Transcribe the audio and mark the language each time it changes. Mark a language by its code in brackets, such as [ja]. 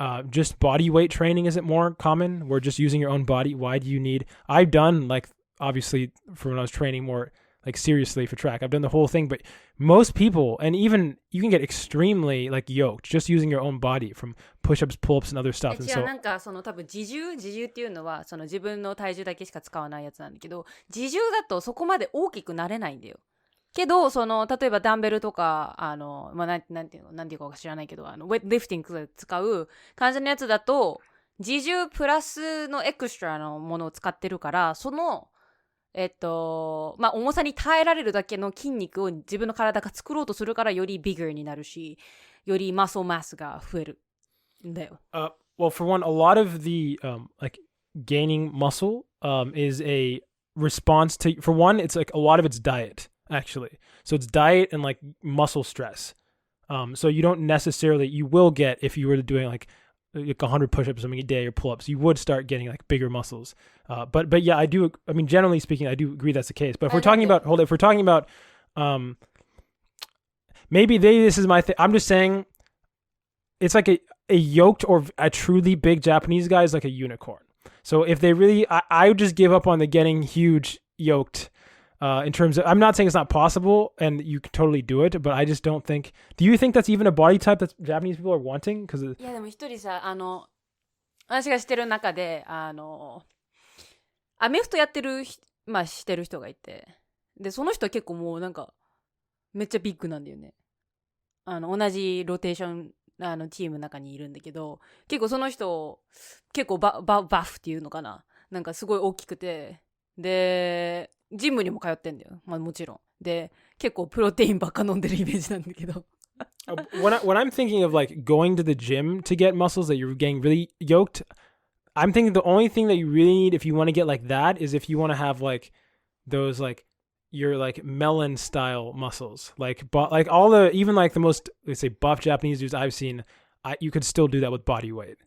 [en] Just body weight training isn't more common. We're just using your own body. Why do you need? I've done like obviously for when I was training more like seriously for track. I've done the whole thing, but most people, and even you can get extremely like yoked just using your own body from push-ups, pull-ups, and other stuff. And so [ja] なんかその多分自重っていうのはその自分の体重だけしか使わないやつなんだけど、自重だとそこまで大きくなれないんだよ。けどその例えばダンベルとかなんていうか知らないけどウェイトリフティングで使う感じのやつだと自重プラスのエクストラのものを使ってるから、その重さに耐えられるだけの筋肉を自分の体が作ろうとするからよりビッガーになるし、よりマッスルマスが増えるんだよ。 [en] Well, for one, a lot of the like gaining muscle is a response to, for one, it's like a lot of it's diet. Actually, so it's diet and like muscle stress. So you don't necessarily, you will get, if you were doing like 100 push-ups a day or pull-ups, you would start getting like bigger muscles. But yeah, I mean, generally speaking, I do agree that's the case. But if we're talking about, maybe this is my thing. I'm just saying it's like a yoked or a truly big Japanese guy is like a unicorn. So if they really, I would just give up on the getting huge yoked. In terms of, I'm not saying it's not possible and you can totally do it, but I just don't think. Do you think that's even a body type that Japanese people are wanting? Because [ja] いやでも一人さ私がしてる中でアメフトやってるしてる人がいて、でその人は結構もうなんかめっちゃビッグなんだよね。同じローテーションチームの中にいるんだけど、結構その人結構バフっていうのかな、なんかすごい大きくて、でジムにも通ってんだよ。まあもちろん。で、結構プロテインばっか飲んでるイメージなんだけど。 [en] when I'm thinking of like going to the gym to get muscles that you're getting really yoked, I'm thinking the only thing that you really need if you want to get like that is if you want to have like those like your like melon style muscles, like all the, even like the most, let's say, buff Japanese dudes I've seen, you could still do that with body weight.